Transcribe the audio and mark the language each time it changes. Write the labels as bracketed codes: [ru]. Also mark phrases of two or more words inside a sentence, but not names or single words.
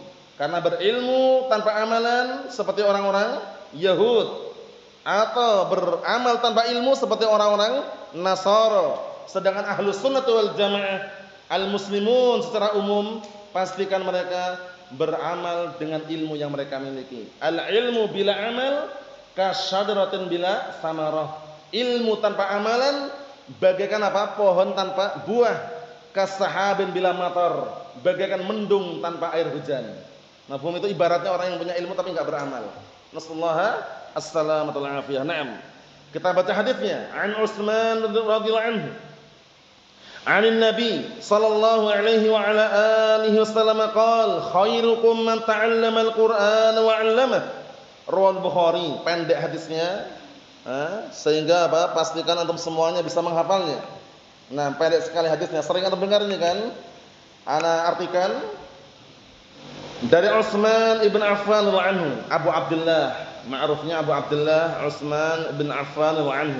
[id] Karena berilmu tanpa amalan seperti orang-orang Yahud, atau beramal tanpa ilmu seperti orang-orang Nasara. Sedangkan Ahlus Sunnah wal Jamaah, al-muslimun secara umum, pastikan mereka beramal dengan ilmu yang mereka miliki. [ar] العلم بلا عمل كالشجرة بلا ثمرة. [id] Ilmu tanpa amalan bagaikan apa? Pohon tanpa buah. [ar] كسحاب بلا مطر, [id] bagaikan mendung tanpa air hujan. Mafhum? Itu ibaratnya orang yang punya ilmu tapi enggak beramal. [ar] نسأل الله السلامة والعافية. [id] Naam. Kita baca hadisnya. An Utsman [ar] رضي الله عنه. عن النبي صلى الله عليه وعلى آله وسلم قال خيركم من تعلم القرآن وعلمه." [id] Riwayat Bukhari, pendek hadisnya. Sehingga apa? Pastikan antum semuanya bisa menghafalnya. Nah, pendek sekali hadisnya. Sering antum dengar ini kan? Ana artikan dari Utsman ibn Affan [ar] رضي الله عنه, [id] Abu Abdullah, ma'rufnya Abu Abdullah Utsman ibn Affan [ar] رضي الله عنه.